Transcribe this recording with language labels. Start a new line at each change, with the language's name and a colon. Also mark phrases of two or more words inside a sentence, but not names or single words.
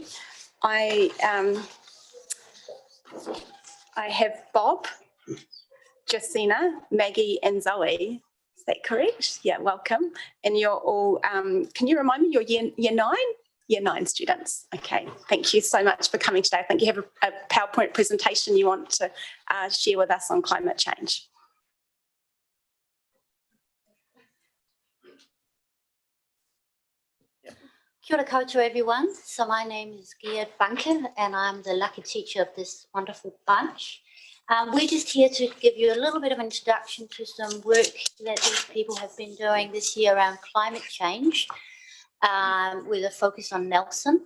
English: I have Bob, Jacina, Maggie and Zoe. Is that correct? Yeah, welcome. And you're all, can you remind me, you're year 9? Year 9 students. Okay, thank you so much for coming today. I think you have a PowerPoint presentation you want to share with us on climate change.
Māori: Kia ora koutou,
English: everyone. So my name is Gerd Bunker and I'm the lucky teacher of this wonderful bunch. We're just here to give you a little bit of an introduction to some work that these people have been doing this year around climate change with a focus on Nelson.